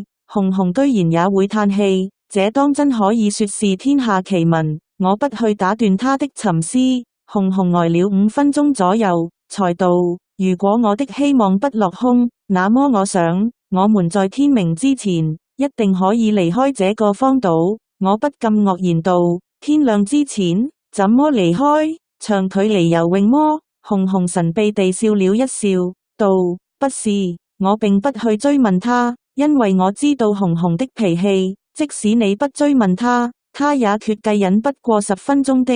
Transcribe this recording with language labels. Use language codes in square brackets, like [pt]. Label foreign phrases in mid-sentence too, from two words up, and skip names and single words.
[zh] 紅紅居然也會嘆氣，這當真可以說是天下奇聞。我不去打斷他的沉思。紅紅呆了5分鐘左右，才道：如果我的希望不落空，那麼我想我們在天明之前一定可以離開這個荒島。我不禁愕然道：天亮之前怎麼離開？長距離游泳麼？紅紅神秘地笑了一笑，道：不是，我並不去追問他，因為我知道紅紅的脾氣，即使你不追問他，他也決計忍不過10分鐘的。